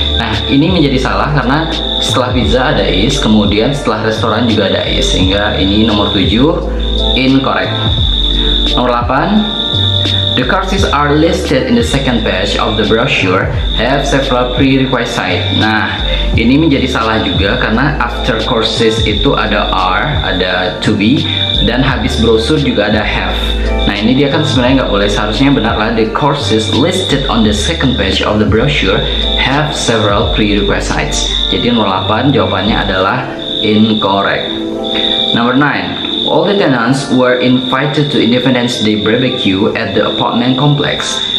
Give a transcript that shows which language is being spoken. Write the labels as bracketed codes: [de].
[id] Nah, ini menjadi salah karena setelah pizza ada is, kemudian setelah restoran juga ada is, sehingga ini nomor 7 incorrect. Nomor 8, [en] the courses are listed in the second page of the brochure have several prerequisites. [id] Nah, ini menjadi salah juga karena [en] after courses [id] itu ada are, ada to be, dan habis brosur juga ada have. Nah, ini dia kan sebenarnya nggak boleh. Seharusnya benarlah [en] the courses listed on the second page of the brochure have several prerequisites. [id] Jadi nomor 8 jawabannya adalah incorrect. [en] Number 9, all the tenants were invited to Independence Day barbecue at the apartment complex.